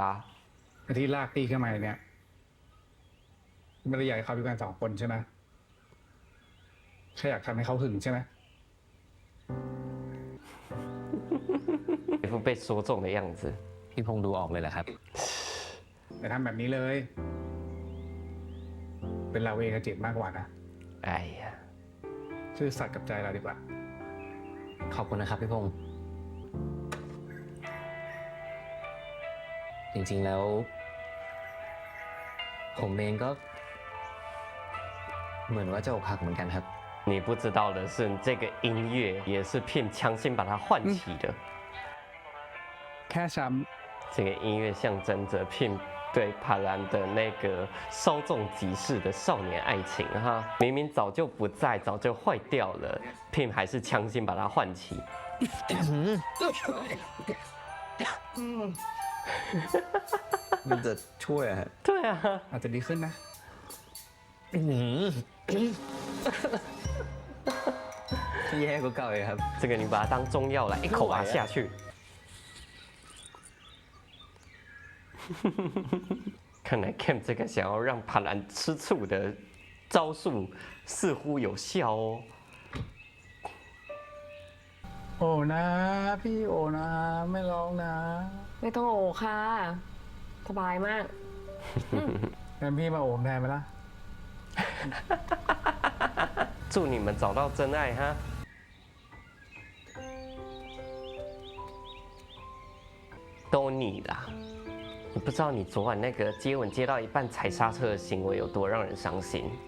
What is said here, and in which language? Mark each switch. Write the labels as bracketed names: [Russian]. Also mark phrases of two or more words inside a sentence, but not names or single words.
[Thai] ที่ลากตีขึ้นมาเนี่ยไม่ได้อยากให้เขาอยู่กันสองคนใช่ไหมแค่อยากทำให้เขาหึงใช่ไหม [Chinese] 一副被说中的样子。 [Thai] พี่พงษ์ดูออกเลยแหละครับ แต่ทำแบบนี้เลย เป็นเราเองกับจิตมากกว่านะ [Chinese] 哎呀， [Thai] ซื่อสัตย์กับใจเราดีกว่า ขอบคุณนะครับพี่พงษ์จริงๆแล้ว ผมเองก็ เหมือนว่าจะอกหักเหมือนกันครับ [Chinese] 你不知道的是，这个音乐也是 Pim 强行把它唤起的。 [Thai] แค่ช้ [Chinese] 这个音乐象征着 Pim 对帕兰的那个稍纵即逝的少年爱情哈，明明早就不在，早就坏掉了，Pim 还是强行把它唤起。 [Thai] มันจะช่วยอะ [Chinese] 对啊， [Thai] ำอาจจะดีขึ้นนะ แย่กว่าเก่าเลยครับ [Chinese] 这个你把它当中药来，一口把它下去。看来 Cam 这个想要让帕兰吃醋的招数似乎有效哦。 [Thai] โอ้นะ พี่โอ้นะ ไม่ร้องนะ ไม่ต้องโอค่ะ สบายมาก งั้นพี่มาโอมแทนไหมล่ะ [Chinese] 祝你们找到真爱哈！都你啦！你不知道你昨晚那个接吻接到一半踩刹车的行为有多让人伤心。